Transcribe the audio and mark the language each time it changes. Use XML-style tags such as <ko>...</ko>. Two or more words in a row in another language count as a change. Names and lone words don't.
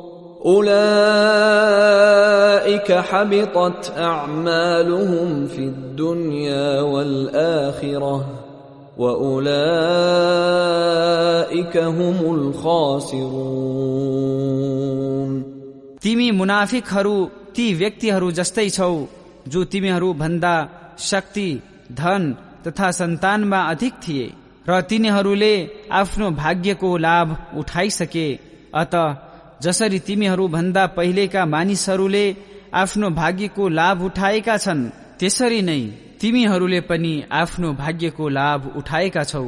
<ar>أولئك حبطت أعمالهم في الدنيا والآخرة وَأُولَئِكَ هُمُ الْخَاسِرُونَ.</ar> <ne>तिमी मुनाफिकहरू ती व्यक्तिहरू जस्तै छौ जो तिमीहरू भन्दा शक्ति, धन तथा सन्तानमा अधिक थिए र तिनीहरूले आफ्नो भाग्यको लाभ उठाइसके। अत जसरी तिमीहरू भन्दा पहिलेका मानिसहरूले आफ्नो भाग्यको लाभ उठाएका छन्, त्यसरी नै तिमीहरूले पनि आफ्नो भाग्यको लाभ उठाएका छौ।</ne>